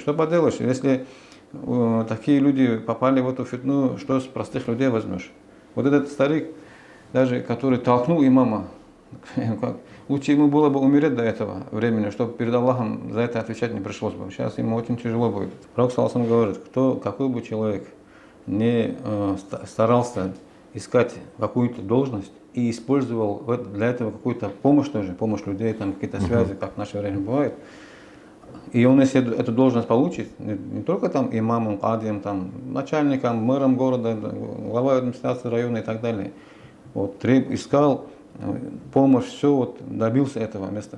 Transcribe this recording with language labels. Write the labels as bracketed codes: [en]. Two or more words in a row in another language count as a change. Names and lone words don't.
[ru] Что поделаешь, если такие люди попали в эту фитну, что с простых людей возьмешь? Вот этот старик, даже который толкнул имама, лучше ему было бы умереть до этого времени, чтобы перед Аллахом за это отвечать не пришлось бы. Сейчас ему очень тяжело будет. Пророк [ar] صلى الله عليه وسلم [ru] говорит, какой бы человек не старался искать какую-то должность и использовал для этого какую-то помощь тоже, помощь людей, там какие-то связи, как в наше время бывает, и он, если эту должность получит, не только там имамом, кадием, там, начальником, мэром города, главой администрации района и так далее, вот, искал помощь, все, вот, добился этого места.